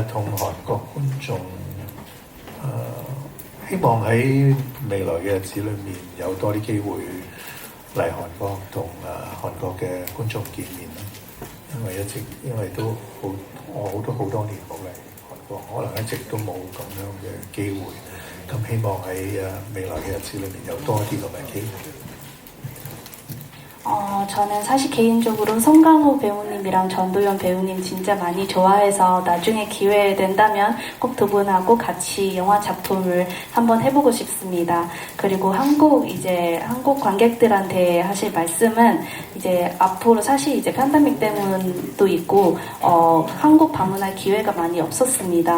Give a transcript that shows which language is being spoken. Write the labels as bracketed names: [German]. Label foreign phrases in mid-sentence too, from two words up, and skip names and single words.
[Cantonese] 同韓國觀眾希望喺未來嘅日子裏面有多啲機會嚟韓國同韓國嘅觀眾見面啦。因為都我好多年冇嚟韓國，可能一直都冇咁樣嘅機會。咁希望喺未來嘅日子裏面有多啲咁嘅機會。 [Korean] 저는 사실 개인적으로 송강호 배우님이랑 전도연 배우님 진짜 많이 좋아해서 나중에 기회 된다면 꼭 두 분하고 같이 영화 작품을 한번 해보고 싶습니다. 그리고 한국 관객들한테 하실 말씀은 이제 앞으로 사실 이제 팬데믹 때문도 있고 한국 방문할 기회가 많이 없었습니다.